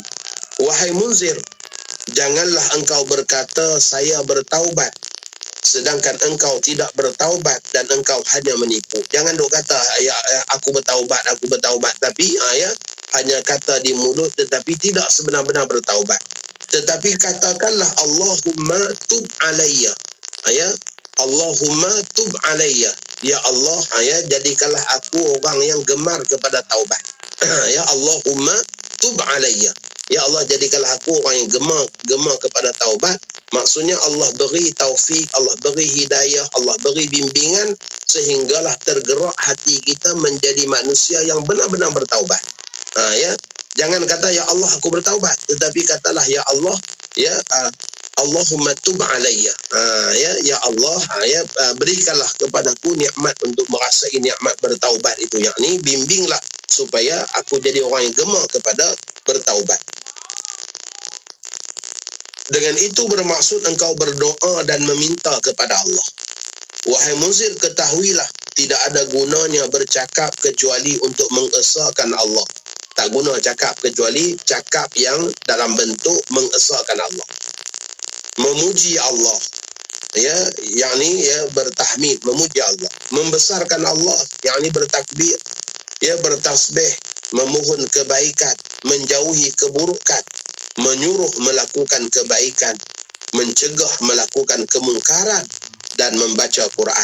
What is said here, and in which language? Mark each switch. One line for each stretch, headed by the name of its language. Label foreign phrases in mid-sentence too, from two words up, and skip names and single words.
Malay: Wahai Munzir, janganlah engkau berkata, saya bertaubat sedangkan engkau tidak bertaubat dan engkau hanya menipu. Jangan duk kata aku bertaubat, tapi hanya kata di mulut tetapi tidak sebenar-benar bertaubat. Tetapi katakanlah
Arabic: اللهم تب علي. اللهم تب علي.
Malay: Ya Allah, jadikanlah aku orang yang gemar kepada taubat.
Arabic: يا اللهم تب علي.
Malay: Ya Allah, jadikanlah aku orang yang gemar kepada taubat. Maksudnya Allah beri taufik, Allah beri hidayah, Allah beri bimbingan sehinggalah tergerak hati kita menjadi manusia yang benar-benar bertaubat. Jangan kata ya Allah aku bertaubat, tetapi katalah ya Allah,
Arabic: اللهم تب علي.
Malay: Ya Allah, berikanlah kepadaku nikmat untuk merasai nikmat bertaubat itu, yakni bimbinglah supaya aku jadi orang yang gemar kepada bertaubat. Dengan itu bermaksud engkau berdoa dan meminta kepada Allah. Wahai Munzir, ketahuilah tidak ada gunanya bercakap kecuali untuk mengesahkan Allah. Tak guna cakap kecuali cakap yang dalam bentuk mengesahkan Allah. Memuji Allah, yakni bertahmid, memuji Allah. Membesarkan Allah, yakni bertakbir, bertasbih, memohon kebaikan, menjauhi keburukan, menyuruh melakukan kebaikan, mencegah melakukan kemungkaran, dan membaca Quran.